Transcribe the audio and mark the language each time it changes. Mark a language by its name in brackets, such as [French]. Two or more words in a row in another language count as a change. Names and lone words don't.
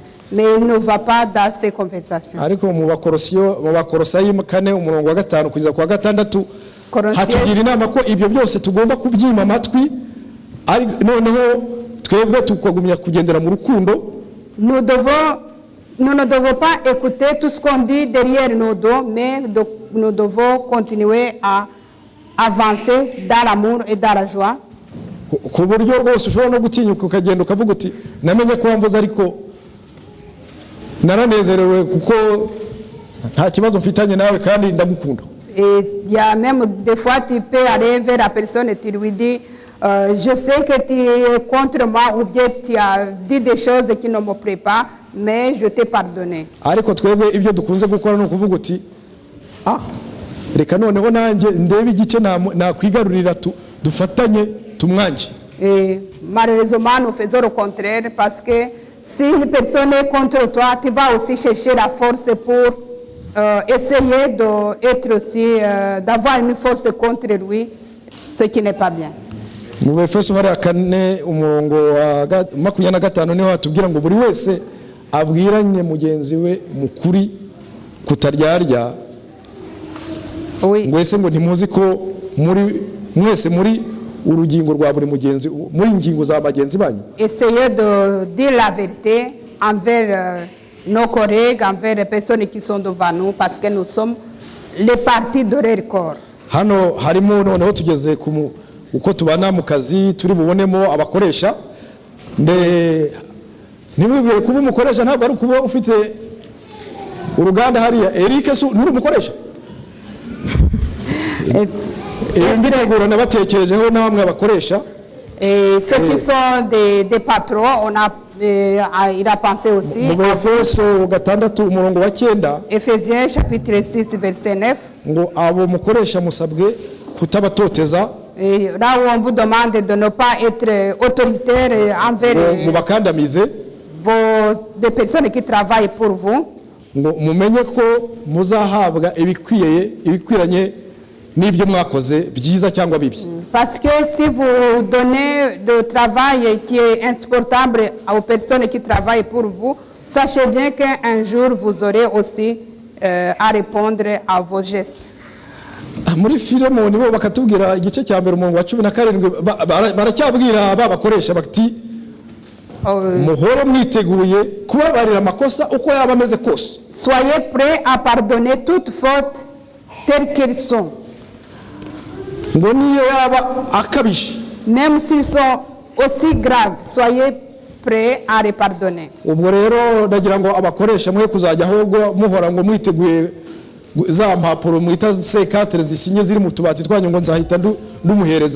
[French] Mais il ne va pas dans ces conversations. [Kinyarwanda] Ariko mu Bakolosayi 4 umurongo wa 5 kugeza ku wa 6 hatugira inama ko ibyo byose tugomba kubyima amatwi, noneho twebwe tukagumya kugendera mu rukundo. [French] Nous ne devons pas écouter tout ce qu'on dit derrière nos dos, mais nous devons continuer à avancer dans l'amour et dans la joie. [Kinyarwanda] Ku buryo rwose ushobora no gutinyuka ukagenda ukavuga uti namenye ko wamvuze ariko naranezerewe kuko nta kibazo mfitanye nawe kandi ndagukunda. [French] Et il y a même des fois tu peux aller vers la personne et tu lui dis je sais que tu es contre moi ou bien tu as dit des choses qui ne me plaisent pas, mais je t'ai pardonné. [Kinyarwanda] Ariko twebwe ibyo dukunze gukora no kuvuga uti reka noneho nanjye ndebe igice nakwigarurira dufatanye tumwanje. [French] Et malheureusement nous faisons le contraire, parce que si une personne est contre toi, tu vas aussi chercher la force pour essayer d'être aussi d'avoir une force contre lui, ce qui n'est pas bien. [Kinyarwanda] Mu Befeso 4 umurongo wa 25 niho hatubwira ngo buri wese abwiranye mugenzi we mukuri kutaryarya. Ngo ese ngo ntimuzi ko mwese muri urugingo rwa buri mugenzi muri ingingo za bagenzi banyu. [French] Essayez de dire la vérité envers nos collègues, envers les personnes qui sont devant nous, parce que nous sommes les parties de leur corps. [Kinyarwanda] Hano harimo noneho tugeze uko tubana mu kazi turi bubonemo abakoresha nimubwire kuba umukoresha ntabwo ari kuba ufite uruganda hariya. Eric nturi umukoresha. Mbiragura nabatekerejeho namwe abakoresha. [French] Et ceux qui sont des patrons, il a pensé aussi. [Kinyarwanda] Mu Befeso 6 umurongo wa 9. [French] Ephésiens chapitre 6 verset 9. [Kinyarwanda] Ngo abo mukoresha musabwe kutabatoteza. [French] Et là où on vous demande de ne pas être autoritaire envers des personnes qui travaillent pour vous. [Kinyarwanda] Ngo mumenye ko muzahabwa ibikwiranye n'ibyo mwakoze byiza cyangwa bibi. [French] Parce que si vous donnez le travail qui est insupportable aux personnes qui travaillent pour vous, sachez bien qu'un jour vous aurez aussi à répondre à vos gestes. [Kinyarwanda] Muri Filemoni bo bakatubwira igice cya mbere umurongo wa 17 baracyabwira babakoresha bati muhore mwiteguye kubabarira amakosa uko yaba ameze kose. [French] Soyez prêts à pardonner toute faute telles qu'elles sont. [Kinyarwanda] Ngo niyo yaba akabishe. [French] Même s'ils sont aussi graves, soyez prêts à les pardonner. [Kinyarwanda] Ubwo rero ndagira ngo abakoresha mwe kuzajya ahubwo muhora ngo mwiteguye za mpapuro mwita C4 zisinye ziri mu tubati twanyu ngo nzahita ndumuhereza.